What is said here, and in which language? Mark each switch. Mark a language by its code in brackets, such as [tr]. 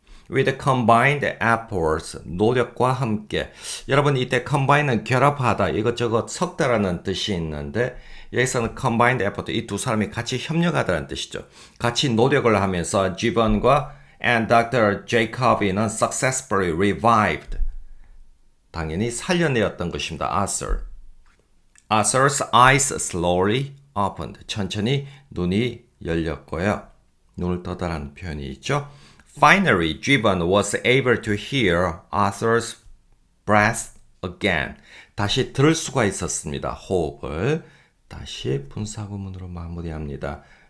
[en] With combined efforts, [ko] 노력과 함께. 여러분 이때 combine은 결합하다, 이것저것 섞다라는 뜻이 있는데 여기서는 [en] combined effort, [ko] 이 두 사람이 같이 협력하다는 뜻이죠. 같이 노력을 하면서 Gibbon과 and Dr. [en] Jacobi는 successfully revived. [ko] 당연히 살려내었던 것입니다. [en] Arthur. Arthur's eyes slowly opened. [ko] 천천히 눈이 열렸고요. 눈을 떠다라는 표현이 있죠. [en] Finally, Gibbon was able to hear Arthur's breath again. [ko] 다시 들을 수가 있었습니다. 호흡을. 다시 분사구문으로 마무리합니다.